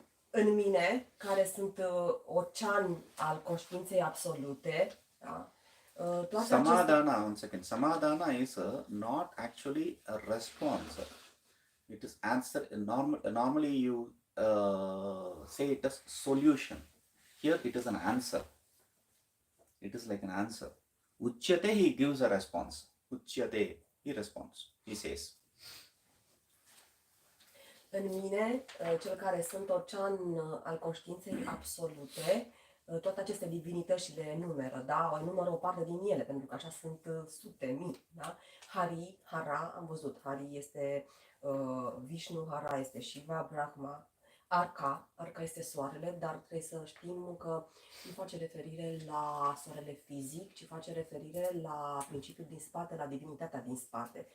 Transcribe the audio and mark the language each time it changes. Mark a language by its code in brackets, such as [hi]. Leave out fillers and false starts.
[ro] În mine, care sunt ocean al conștiinței absolute, da? [en] Samadhana, one second. Samadhana is not actually a response. It is answer. Normally you say it as solution. Here it is an answer. It is like an answer. Uchyate, he gives a response. Uchyate, he responds. He says. [ro] În mine, cel care sunt ocean al conștiinței absolute, toate aceste divinități și le enumeră, da? Enumeră o parte din ele, pentru că așa sunt sute mii, da? Hari, Hara, am văzut, Hari este Vishnu, Hara este Shiva, Brahma, Arca este soarele, dar trebuie să știm că nu face referire la soarele fizic, ci face referire la principiul din spate, la divinitatea din spate.